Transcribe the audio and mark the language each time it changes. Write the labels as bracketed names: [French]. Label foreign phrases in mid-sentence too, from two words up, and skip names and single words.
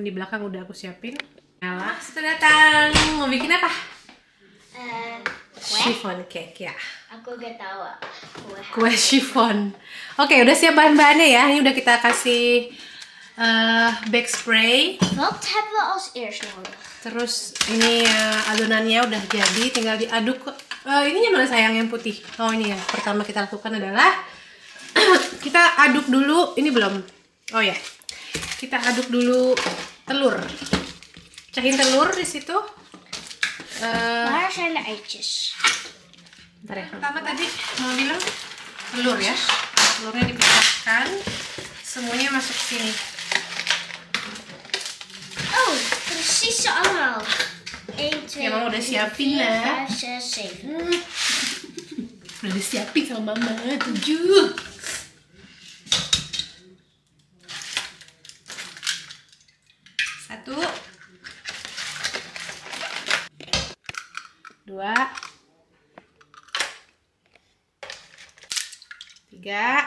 [Indonesian] Di belakang udah aku siapin. Nyala, sudah datang. Mau bikin apa? [English] Chiffon cake [Indonesian] ya. Aku gak tahu Kue chiffon. Oke, udah siap bahan-bahannya ya. Ini udah kita kasih [English] bake spray. [Dutch] Wat hebben we als eerst nodig? [Indonesian] Terus ini adonannya udah jadi, tinggal diaduk. Ininya mana sayang yang putih? Oh ini ya. Pertama kita lakukan adalah kita aduk dulu. Ini belum. Oh ya. Kita aduk dulu telur. Cahin telur di situ. [Dutch] Waar zijn de eitjes? [Indonesian] Bentar ya. Pertama tadi mau bilang telur ya. Telurnya dipecahkan. Semuanya masuk sini. [Dutch] Oh, precies zo allemaal. [Indonesian] 1, 2, Ya, Mama udah 3, siapin 4, lah. 5, 6, 7. Udah disiapin sama Mama. 7. Satu, 2, 3.